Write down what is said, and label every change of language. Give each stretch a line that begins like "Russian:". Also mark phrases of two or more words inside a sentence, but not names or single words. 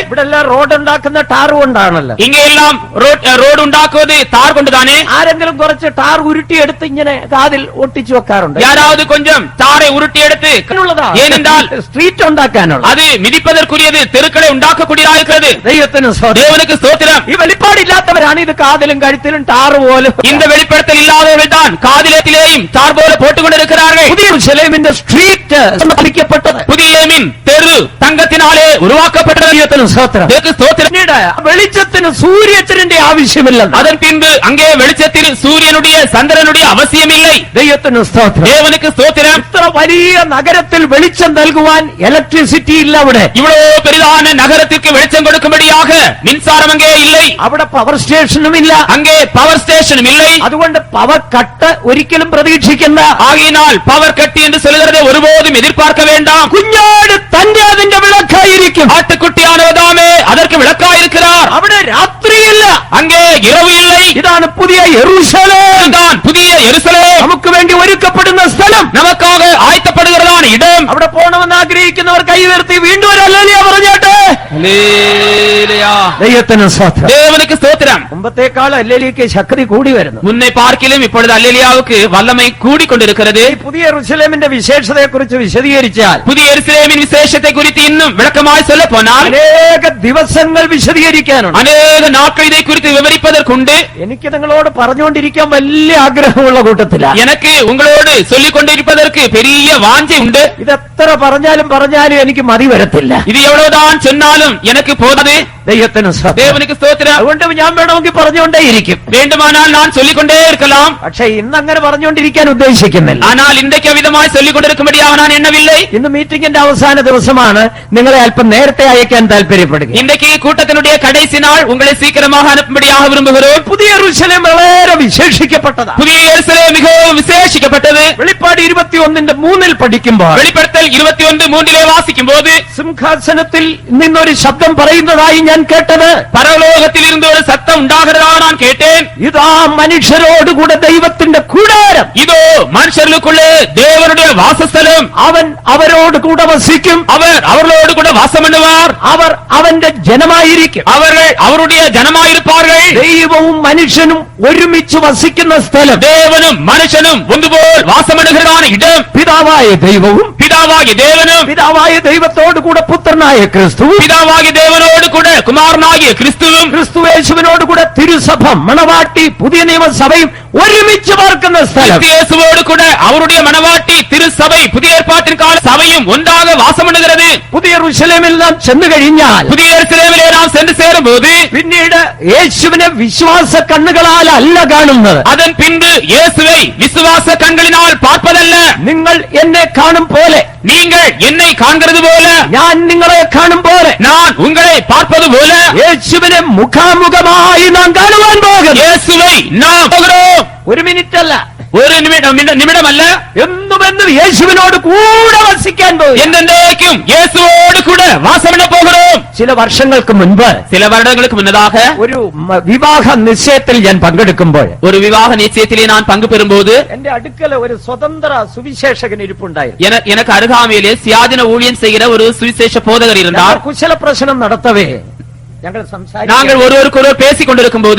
Malayalam: ഇവിടെല്ലാം റോഡ് ഉണ്ടാക്കുന്ന ടാർ കൊണ്ടാണല്ലോ.
Tamil: இங்கே எல்லாம் ரோடு ഉണ്ടാக்குவது தார் கொண்டுதானே.
Malayalam: ആരെങ്കിലും കുറച്ച് ടാർ ഉരുട്ടിയെടുത്ത് ഇങ്ങനെ കാതിൽ ഒട്ടിച്ചു വെക്കാറുണ്ട്.
Tamil: யாராவது கொஞ்சம் தாரை உருட்டி எடுத்து, ஏனென்றால்
Malayalam: സ്ട്രീറ്റ് ഉണ്ടാക്കാനുള്ള,
Tamil: அது மிதிப்பதற்குரியது, தெருக்களை உண்டாக்கக்கூடியதாகிறது.
Malayalam: ദൈവത്തിന് സ്തോത്രം.
Tamil: தேவனுக்கு ஸ்தோத்திரம்.
Malayalam: ഈ വെളിപ്പാടില്ലാത്തവരാണ് ഇത് കാതിലും കഴുത്തിലും ടാർ പോലെ.
Tamil: இந்த வெளிப்படுத்தல் இல்லாதவர்கள் தான் காதிலேயும் தார் போல போட்டுக்கொண்டு இருக்கிறார்கள்.
Malayalam: പുതിയ യെരൂശലേമിന്റെ സ്ട്രീറ്റ് നിർമ്മിക്കപ്പെട്ടത്,
Tamil: புதிய எருசலேமின் தெரு தங்கத்தினாலே உருவாக்கப்பட்டது.
Malayalam: വെളിച്ചത്തിന് സൂര്യചന്ദ്രന്റെ ആവശ്യമില്ല.
Tamil: அதன் பின்பு அங்கே வெளிச்சத்தில் சூரியனுடைய சந்திரனுடைய அவசியம் இல்லை.
Malayalam: ദൈവത്തിന് സ്തോത്രം.
Tamil: தேவனுக்கு ஸ்தோத்திரம்.
Malayalam: ഇത്ര വലിയ നഗരത്തിൽ വെളിച്ചം നൽകുവാൻ ഇലക്ട്രിസിറ്റി ഇല്ല. അവിടെ
Tamil: இவ்வளவு பெரிதான நகரத்திற்கு வெளிச்சம் கொடுக்கும்படியாக மின்சாரம் அங்கே இல்லை.
Malayalam: അവിടെ
English: power station
Malayalam: ഇല്ല.
Tamil: அங்கே
English: power station
Tamil: இல்லை.
Malayalam: അതുകൊണ്ട്
English: power cut
Malayalam: ഒരിക്കലും പ്രതീക്ഷിക്കണ്ട.
Tamil: ஆகையினால்
English: power cut
Tamil: என்று சொல்கிறதை ஒருபோதும் எதிர்பார்க்க வேண்டாம்.
Malayalam: കുഞ്ഞാട് തന്റെ അതിന്റെ വിളക്കായിരിക്കും.
Tamil: ஆட்டுக்குட்டியானவதாமே அதற்கு விளக்காயிருக்கிறார்.
Malayalam: അവിടെ രാത്രിയില്ല,
Tamil: அங்கே இரவு இல்லை.
Malayalam: ഇതാണ് പുതിയ യെരൂശലേം.
Tamil: இதுதான் புதிய எருசலேம்.
Malayalam: നമുക്ക് വേണ്ടി ഒരുക്കപ്പെടുന്ന സ്ഥലം,
Tamil: நமக்காக ஆயத்தப்படுகிறதான இடம்.
Malayalam: അവിടെ പോകണമെന്ന് ആഗ്രഹിക്കുന്നവർ കൈ ഉയർത്തി വീണ്ടും ഒരു ഹല്ലേലൂയ പറഞ്ഞാട്ടെ.
Tamil: ஹல்லேலூயா.
Malayalam: ദൈവത്തിന് സ്തോത്രം.
Tamil: தேவனுக்கு ஸ்தோத்திரம்.
Malayalam: മുമ്പത്തേക്കാൾ ഹല്ലേലൂയയ്ക്ക് ശക്തി കൂടി വരുന്നു.
Tamil: முன்னை பார்க்கிலும் இப்பொழுது அல்லேலியாவுக்கு வல்லமை கூடிக்கொண்டிருக்கிறது.
Malayalam: ഈ പുതിയ യെരൂശലേമിന്റെ വിശേഷതയെക്കുറിച്ച് വിശദീകരിച്ചാൽ,
Tamil: புதிய எருசலேமின் விசேஷத்தை குறித்து இன்னும் விளக்கமாய் சொல்ல போனால்
Malayalam: അനേക ദിവസങ്ങൾ വിശദീകരിക്കാനുണ്ട്.
Tamil: அநேக நாட்கள் இதை குறித்து விவரிப்பதற்கு சிலருக்குண்டு.
Malayalam: എനിക്ക് നിങ്ങളോട് പറഞ്ഞുകൊണ്ടിരിക്കാൻ വലിയ ആഗ്രഹമുള്ള കൂട്ടത്തിലാണ്.
Tamil: எனக்கு உங்களோடு சொல்லிக் கொண்டிருப்பதற்கு பெரிய வாஞ்சை உண்டு.
Malayalam: ഇത് എത്ര പറഞ്ഞാലും എനിക്ക് മതി വരത്തില്ല.
Tamil: இது எவ்வளவுதான் சொன்னாலும் எனக்கு போதாது.
Malayalam: ദൈവത്തിന് സ്തോത്രം.
Tamil: தேவனுக்கு ஸ்தோத்திரம்.
Malayalam: അതുകൊണ്ട് ഞാൻ വേണമെങ്കിൽ പറഞ്ഞുകൊണ്ടേയിരിക്കും.
Tamil: வேண்டுமானால் நான் சொல்லிக் கொண்டே இருக்கலாம்.
Malayalam: പക്ഷെ ഇന്ന് അങ്ങനെ പറഞ്ഞുകൊണ്ടിരിക്കാൻ ഉദ്ദേശിക്കുന്നില്ല.
Tamil: ஆனால் இன்றைக்கு விதமாய் சொல்லிக் கொண்டிருக்கும்படியாக நான் எண்ணவில்லை.
Malayalam: ഇന്ന് മീറ്റിംഗിന്റെ അവസാന ദിവസമാണ്. നിങ്ങളെ അല്പം നേരത്തെ അയക്കാൻ താല്പര്യപ്പെടുക.
Tamil: இன்றைக்கு கூட்டத்தினுடைய கடைசி நாள். உங்களை சீக்கிரமாக அனுப்பும்படியாக விரும்புகிறோம்.
Malayalam: പുതിയ യെരൂശലേം വളരെ വിശേഷിക്കപ്പെട്ടതാണ്.
Tamil: புதிய எருசலேம் மிகவும் விசேஷிக்கப்பட்டது.
Malayalam: വെളിപ്പാട് 21:3 പഠിക്കുമ്പോൾ,
Tamil: வெளிப்படுத்தல் 21:3 வாசிக்கும் போது,
Malayalam: സിംഹാസനത്തിൽ നിന്നൊരു ശബ്ദം പറയുന്നതായി ഞാൻ കേട്ടത്,
Tamil: பரலோகத்தில் இருந்து ஒரு சத்தம் உண்டாகிறதா நான் கேட்டேன்.
Malayalam: ഇതാ മനുഷ്യരോടുകൂടെ ദൈവത്തിന്റെ കൂടാരം,
Tamil: இதோ மனுஷர்களுக்குள்ளே தேவனுடைய வாசஸ்தலம்.
Malayalam: അവൻ അവരോട് കൂടെ വസിക്കും,
Tamil: அவர் அவர்களோடு கூட வாசம் பண்ணுவார்.
Malayalam: അവർ അവന്റെ ജനമായിരിക്കും,
Tamil: அவர்கள் அவருடைய ஜனமாயிருப்பார்கள்.
Malayalam: ദൈവവും മനുഷ്യനും ഒരുമിച്ച് വസിക്കുന്ന സ്ഥലം,
Tamil: தேவனும் மனுஷனும் ஒன்றுபோல் வாசம் பண்ணுகிறதான இடம்.
Malayalam: പിതാവായ ദൈവവും
Tamil: பிதாவாகிய தேவனும்,
Malayalam: പിതാവായ ദൈവത്തോടു കൂടെ പുത്രനായ ക്രിസ്തുവും,
Tamil: பிதாவாகிய தேவனோடு கூட குமாரனாகிய கிறிஸ்துவும்,
Malayalam: ക്രിസ്തുയേശുവിനോട് കൂടെ തിരുസഭ മണവാട്ടി പുതിയ നിയമസഭയും ഒരുമിച്ച് പാർക്കുന്ന സ്ഥലം,
Tamil: இயேசுவோடு கூட அவருடைய மனவாட்டி திருச்சபை புதிய ஏற்பாட்டின் கால சபையும் ஒன்றாக வாசம் பண்ணுகிறது.
Malayalam: പുതിയ യെരൂശലേമിൽ നാം ചെന്നു കഴിഞ്ഞാൽ,
Tamil: புதிய எருசலேமிலே நாம் சென்று சேரும் போது,
Malayalam: പിന്നീട് യേശുവിനെ വിശ്വാസ കണ്ണുകളാൽ അല്ല കാണുന്നത്,
Tamil: அதன் பின்பு இயேசுவை விசுவாச கண்களினால் பார்ப்பதல்ல.
Malayalam: നിങ്ങൾ എന്നെ കാണും പോലെ,
Tamil: நீங்கள் என்னை காண்கிறது போல,
Malayalam: ഞാൻ നിങ്ങളെ കാണും പോലെ,
Tamil: நான் உங்களை பார்ப்பது போல,
Malayalam: യേശുവിനെ മുഖാമുഖമായി നാം കാണുവാൻ പോകുന്നു.
Tamil: இயேசுவை நாம் போகிறோம்.
Malayalam: ഒരു മിനിറ്റ് അല്ല,
Tamil: ஒரு நிமிடம் அல்ல,
Malayalam: എന്നുമെന്നും യേശുവിനോട് കൂടെ വസിക്കാൻ പോകും.
Tamil: என்றென்றைக்கும் இயேசுவோடு கூட வாசம் பண்ண போகிறோம்.
Malayalam: ചില വർഷങ്ങൾക്ക് മുൻപ്
Tamil: சில வருடங்களுக்கு முன்னதாக
Malayalam: ഒരു വിവാഹ നിശ്ചയത്തിൽ ഞാൻ പങ്കെടുക്കുമ്പോൾ,
Tamil: ஒரு விவாக நிச்சயத்திலே நான் பங்கு பெறும்போது,
Malayalam: എന്റെ അടുക്കൽ ഒരു സ്വതന്ത്ര സുവിശേഷകൻ ഇരിപ്പുണ്ടായിരുന്നു.
Tamil: எனக்கு அருகாமையிலே சுயாதீன ஊழியம் செய்கிற ஒரு சுவிசேஷ போதகர் இருந்தார்.
Malayalam: കുശല പ്രശ്നം നടത്തവേ ഞങ്ങൾ
Tamil: நாங்கள் ஒருவருக்கொருவர் பேசிக் கொண்டிருக்கும் போது,